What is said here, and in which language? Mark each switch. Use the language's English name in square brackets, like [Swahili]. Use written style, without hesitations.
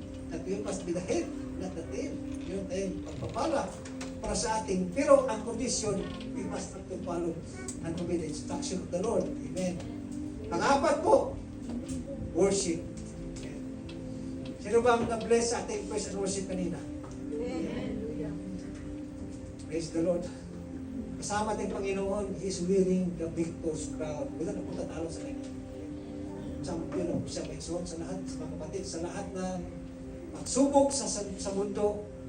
[English] That we must be the head, not the tail. [Filipino] Yun tayong pagpapala para sa ating. Pero ang condition, [English] we must have to follow and obey the instruction of the Lord. [Filipino] Amen. Pang-apat po, worship. Amen. Sino bang na-bless sa ating praise and worship kanina? Amen. [English] Praise the Lord. [Filipino] Kasama ating Panginoon, [English] He is wearing the victor's crown. [Filipino] Wala na po tatalo sa kanya. Champion of siya may suot sa lahat, sa mga kapatid, sa lahat ng magsubok sa mundo.